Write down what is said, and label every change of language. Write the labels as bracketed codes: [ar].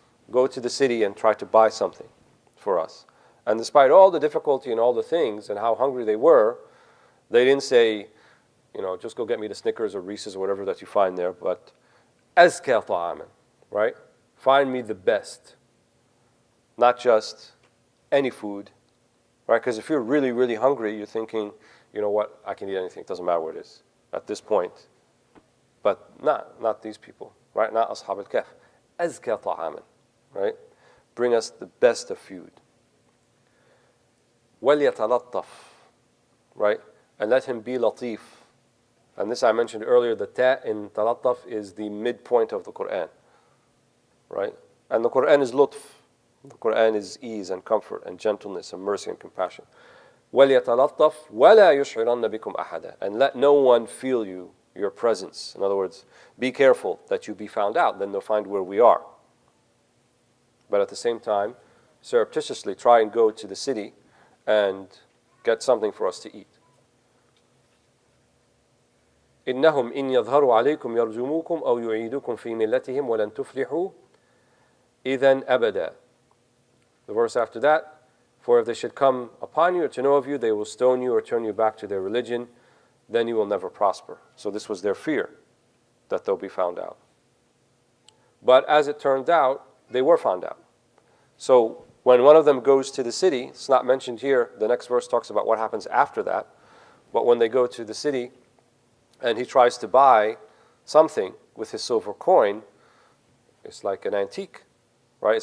[en] Go to the city and try to buy something for us. And despite all the difficulty and all the things and how hungry they were, they didn't say, just go get me the Snickers or Reese's or whatever that you find there, but azka ta'aman, right? Find me the best. Not just any food, right? Because if you're really, really hungry, you're thinking, you know what, I can eat anything. It doesn't matter what it is at this point. But not these people, right? Not Ashab al-Kahf. [ar] أزكى طعاما, [en] right? Bring us the best of food. [ar] وَلْيَتَلَطَّفْ, [en] right? And let him be latif. And this I mentioned earlier, the ta in talattaf is the midpoint of the Quran, right? And the Quran is lutf. The Quran is ease and comfort and gentleness and mercy and compassion. [ar] وَلْيَتَلَطَّفْ وَلَا يُشْعِرَنَّ بِكُمْ أَحَدًا. [en] And let no one feel your presence. In other words, be careful that you be found out, then they'll find where we are. But at the same time, surreptitiously try and go to the city and get something for us to eat. [ar] إنهم إن يظهروا عليكم يرجموكم أو يعيدوكم في ملتهم ولن تفلحوا إذن أبدا. [en] The verse after that, for if they should come upon you or to know of you, they will stone you or turn you back to their religion, then you will never prosper. So this was their fear, that they'll be found out. But as it turned out, they were found out. So when one of them goes to the city, it's not mentioned here, the next verse talks about what happens after that, but when they go to the city and he tries to buy something with his silver coin, it's like an antique, right?